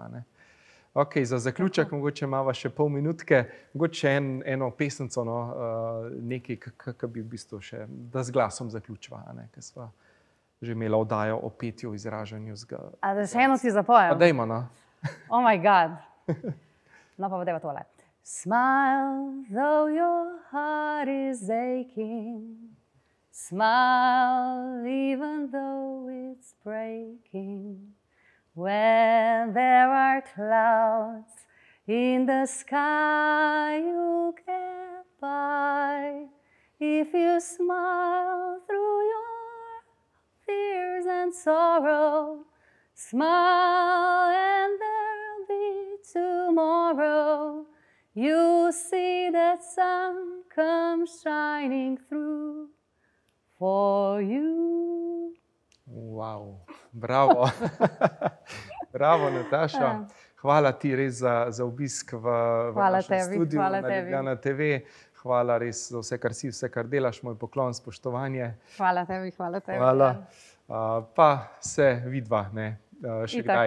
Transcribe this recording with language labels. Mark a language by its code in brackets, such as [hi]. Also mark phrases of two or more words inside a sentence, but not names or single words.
[sl] Ok, za zaključek, mogoče imamo še pol minutke, mogoče eno pesnico, nekaj, kak bi v bistvu še, da z glasom zaključiva, ker sva že imela oddajo o petju, izražanju. A da še eno si zapojem? Pa dajmo, [en] Oh my God. No, [sl] pa dajmo tole. [en] Smile, though your heart is aching. Smile, even though it's breaking. When there are clouds in the sky, you get by. If you smile through your fears and sorrow, smile and there'll be tomorrow. You see that sun comes shining through for you. [sl] Wow, bravo. Bravo, Nataša. Hvala ti res za obisk v našem studiu na Ljubljana TV. Hvala res za vse, kar si, vse, kar delaš, moj poklon, spoštovanje. Hvala tebi, hvala tebi. Hvala. Pa se vidva, še kdaj.